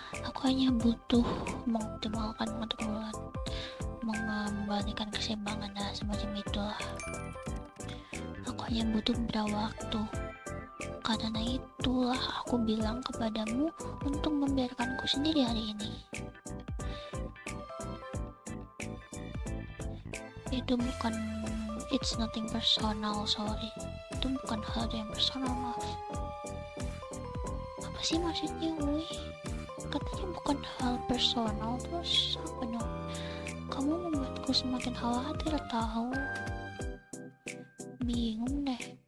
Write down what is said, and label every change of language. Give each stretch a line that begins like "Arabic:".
Indonesian: Aku hanya butuh mengoptimalkan, mengatur ulang, mengembalikan keseimbangan, semacam itulah. Aku hanya butuh beberapa waktu. Karena itulah aku bilang kepadamu untuk membiarkanku sendiri hari ini. Itu bukan,
English: it's nothing personal, sorry.
Indonesian: Itu bukan hal yang personal, maaf. Apa sih maksudnya, woi? Katanya bukan hal personal, terus apa dong? Kamu membuatku semakin khawatir, tahu? Bingung deh.